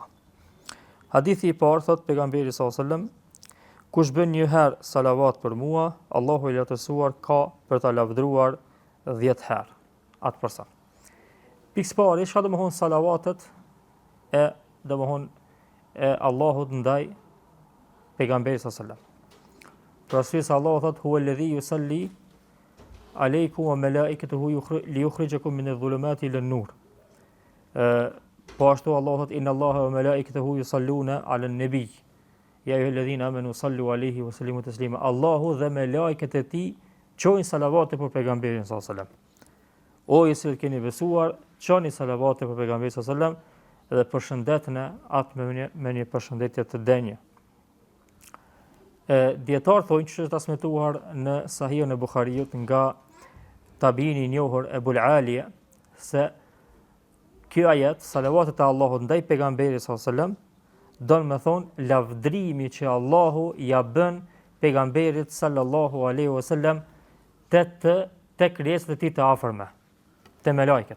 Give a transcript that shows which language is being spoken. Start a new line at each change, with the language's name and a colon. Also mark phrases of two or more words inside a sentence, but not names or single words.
Albanian: Hadithi i parë thot pejgamberi
Arabic: صلى الله عليه وسلم:
Albanian: kush bën një herë salavat për mua, Allahu i lartësuar ka për ta lavdruar 10 herë atë person. Pikë parë, çka do të thonë salavatet e Allahut ndaj pejgamberit
Arabic: صلى الله عليه وسلم.
Albanian: Për arsye se Allahu thot:
Arabic: هو الذي يصلي عليكم وملائكته ليخرجكم من الظلمات إلى النور.
Albanian: Po ashtu Allahu thot:
Arabic: إن الله وملائكته يصلون على النبي. يا أيها الذين آمنوا صلوا عليه وسلموا تسليما.
Albanian: Allahu dhe melekët e tij çojnë salavate për pejgamberin
Arabic: صلى الله عليه وسلم.
Albanian: O ju që keni besuar, çoni salavate për pejgamberin
Arabic: صلى الله عليه وسلم
Albanian: dhe përshëndetni atë me një përshëndetje të denjë. Dietar thonë që është transmetuar në Sahihun e Buhariut nga tabiini i njohur Ebul Aliya se ky ajet, salavatet e Allahut ndaj pejgamberit
Arabic: صلى الله عليه وسلم,
Albanian: do të thonë lavdrimi që Allahu ja bën pejgamberit
Arabic: صلى الله عليه وسلم
Albanian: te krijesat e tij të afërme, te melekët.